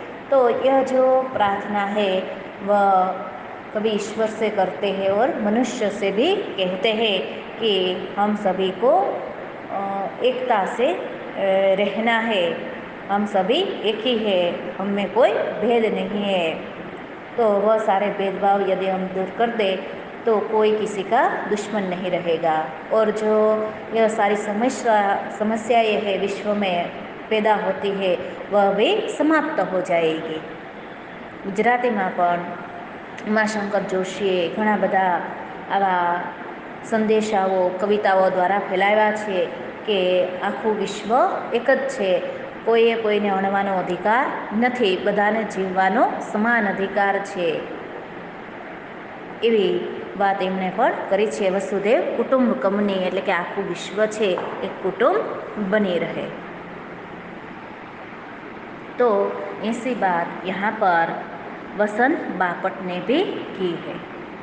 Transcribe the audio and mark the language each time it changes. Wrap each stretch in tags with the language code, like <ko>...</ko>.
<hi>तो यह जो प्रार्थना है वह कवि ईश्वर से करते हैं और मनुष्य से भी कहते हैं कि हम सभी को एकता से रहना है, हम सभी एक ही है, हम में कोई भेद नहीं है। तो वह सारे भेदभाव यदि हम दूर कर दें तो कोई किसी का दुश्मन नहीं रहेगा, और जो यह सारी समस्याएं है विश्व में पैदा होती है वह भी समाप्त हो जाएगी।</hi> <gu>ગુજરાતીમાં પણ ઉમાશંકર જોશીએ ઘણા બધા આવા સંદેશાઓ કવિતાઓ દ્વારા ફેલાવ્યા છે કે આખું વિશ્વ એક જ છે, કોઈએ કોઈને અણવાનો અધિકાર નથી, બધાને જીવવાનો સમાન અધિકાર છે, એવી વાત એમણે પણ કરી છે। વસુદેવ કુટુંબકમની એટલે કે આખું વિશ્વ છે એક કુટુંબ બની રહે।</gu> <hi>तो ऐसी बात यहाँ पर वसंत बापट ने भी की है।</hi>